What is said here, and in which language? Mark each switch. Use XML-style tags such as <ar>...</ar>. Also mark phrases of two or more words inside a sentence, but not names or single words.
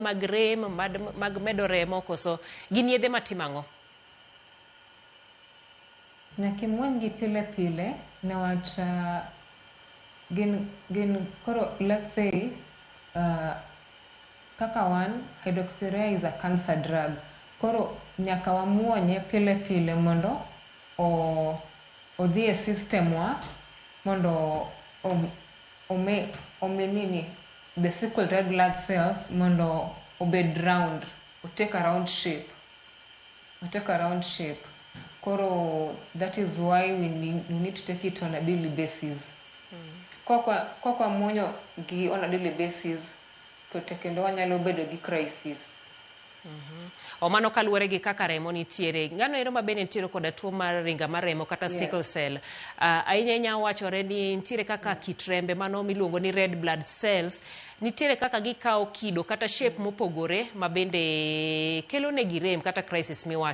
<luo>mag rem mag medo remo koso gin yedhe matimango? Nyaka imuony gi pile pile newach gin koro</luo> <en>let's say</en> <luo>kaka wan</luo> <en>hydroxyurea is a cancer drug.</en> <luo>Koro nyaka wamuonye pile pile mondo odhi e system wa mondo omenini</luo> <en>the sickle red blood cells</en> <luo>mondo obed round,</luo> <en>take a round shape. Koro that is why we need to take it on a daily basis.</en> <luo>Kwa muonyo gi</luo> <en>on a daily basis</en> <luo>to tekendo wanyalo bedo gi crisis. Mano kaluwore gi kaka remo nitiere. Ngano ero mabende nitiere koda tuo mar ringa mar remo kata sickle cell. Ahinya wachore ni nitiere kaka kit rembe mano miluongo ni</luo> <en>red blood cells</en> <luo>nitiere kaka gikawo kido kata shape mopogore mabende kelo negi rem kata crisis miwachono.</luo>